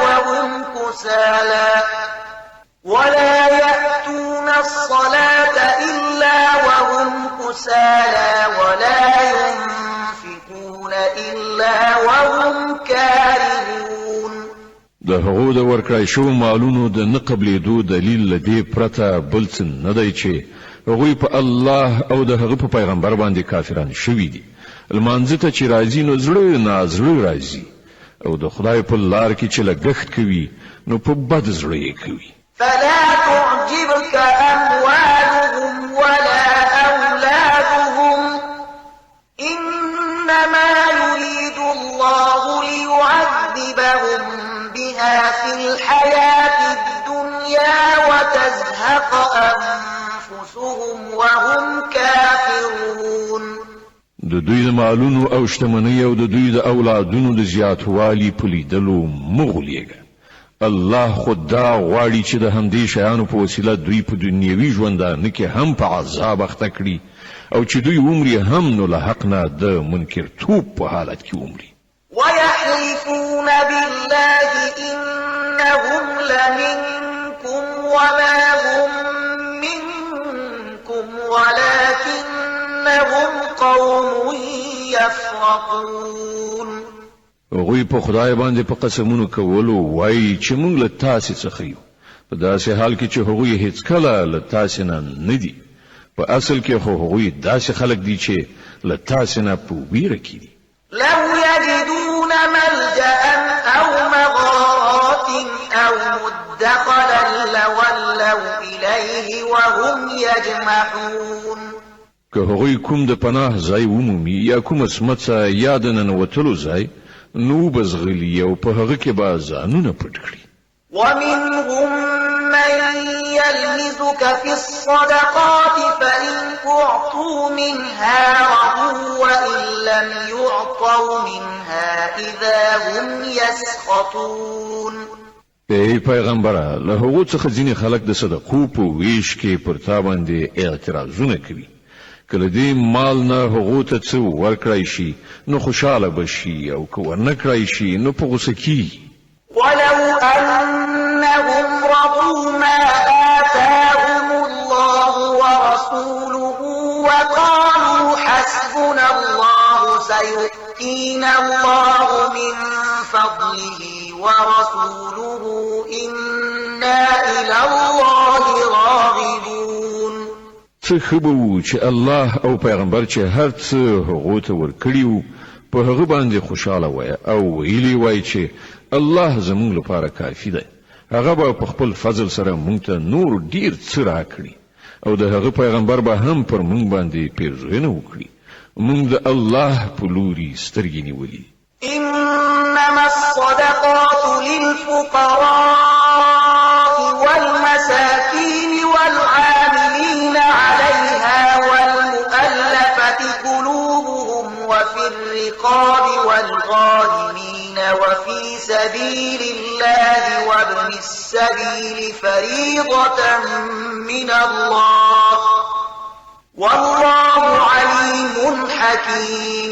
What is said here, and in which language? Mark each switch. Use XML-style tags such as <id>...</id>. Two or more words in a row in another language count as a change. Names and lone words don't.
<ar>وهم كسالى ولا ينفقون إلا وهم كارهون.</ar> <ps>د هغو د ورکړای شو مالونو د نه قبلېدو دلیل له دې پرته بل څه نه دی چې هغوی په الله او د هغه په پیغمبر باندې کافران شوي دي. لمانځه ته چې راځي نو زړه نازړه راځي او د خدای په لار کې چې لګښت کوي نو په بد زړه یې کوي.</ps> <ar>فلا تعجبك أموالهم ولا أولادهم إنما يريد الله ليعذبهم بها في الحياة الدنيا وتزهق أنفسهم وهم كافرون.</ar> <ps>د دوی د مالونو او شتمنۍ او د دوی د اولادونو د زیاتوالي په لیدلو مه غولیږه. الله خود دا غواړي چې د همدې شیانو په وسیله دوی په دنیوي ژوندانه کې هم په عذاب اخته کړي او چې دوی عمرې هم نو له حق نه د منکرتوب په حالت کې عمرې.</ps> <ar>ويحلفون بالله إنهم لمنكم وما هم منكم ولكنهم قوم يفرقون.</ar> <ps>هغوی په خدای باندې په قسمونو کولو وایي چې موږ له تاسې څخه یو په داسې حال کې چې هغوی هیڅکله له تاسې نه دي. په اصل کې خو هغوی داسې خلک دي چې له تاسې نه په ویره کې دي.</ps> <ar>لو يجدون ملجأ أو مغارات أو مدخلا وهم يجمحون</ar> <ps>که هغوی کوم د پناه ځای ومومي یا کوم سمڅه یا د ننوتلو ځای نو بزغلی او په هغه کې به ځانونه پټ کړي.</ps> <ar>ومنهم من يلمزك في الصدقات فإن أعطوا منها رضوا وإن لم يعطوا منها إذا هم يسخطون.</ar> <ps>ای پیغمبره له هغو څخه ځینې خلک د صدقو په ویش کې پر تا باندې اعتراضونه کوي. کله دې مال نه هغو ته څه ورکړی شي نو خوشاله بشي او که ورنه کړی شي نو په غوسه کیږي.</ps> <ar>ولو أنهم رضوا ما آتاهم الله ورسوله وقالوا حسبنا الله سيؤتينا الله من فضله ورسوله إنا إلى الله راغبون.</ar> <ps>څه ښه به وو چې الله او پیغمبر چې هر څه هغو ته ورکړي وو په هغه باندې خوشاله وای او ویلي وای چې الله زموږ لپاره کافي دی. هغه به په خپل فضل سره موږ ته نور ډیر څه راکړي او د هغه پیغمبر به هم پر موږ باندې پیرزوینه وکړي. موږ د الله په لوري سترګې نیولې.</ps> <ar>إنما الصدقات للفقراء والمساكين والعاملين عليها والمؤلفة قلوبهم وفي الرقاب والغارمين وفي سبيل الله وابن السبيل فريضة من الله والله عليم حكيم.</ar>